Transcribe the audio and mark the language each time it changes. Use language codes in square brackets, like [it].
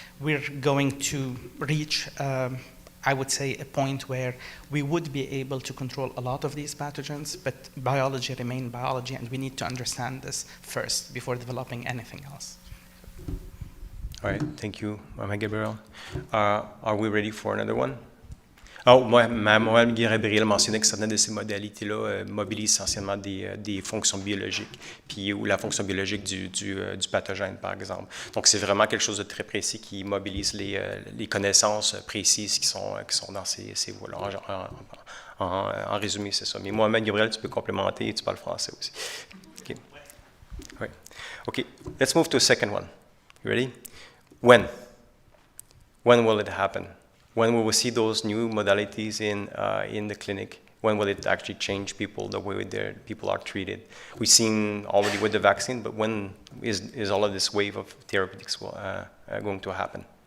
[en] We're going to reach, I would say, a point where we would be able to control a lot of these pathogens, but biology remains biology, and we need to understand this first before developing anything else. All right, thank you, Mohamed Gabriel. Are we ready for another one? [fr] Mohamed Gabriel mentionnait que certaines de ces modalités-là mobilisent essentiellement des fonctions biologiques, ou la fonction biologique du pathogène, par exemple. Donc, c'est vraiment quelque chose de très précis qui mobilise les connaissances précises qui sont dans ces voies-là. En résumé, c'est ça. Mais Mohamed Gabriel, tu peux complémenter, tu parles français aussi. OK. Oui. [en] OK, let's move to a second one. You ready? When will it happen? When will we see those new modalities in the clinic? When will it actually change people, the way people are treated? We've seen already with the vaccine, but when is all of this wave of therapeutics going to happen?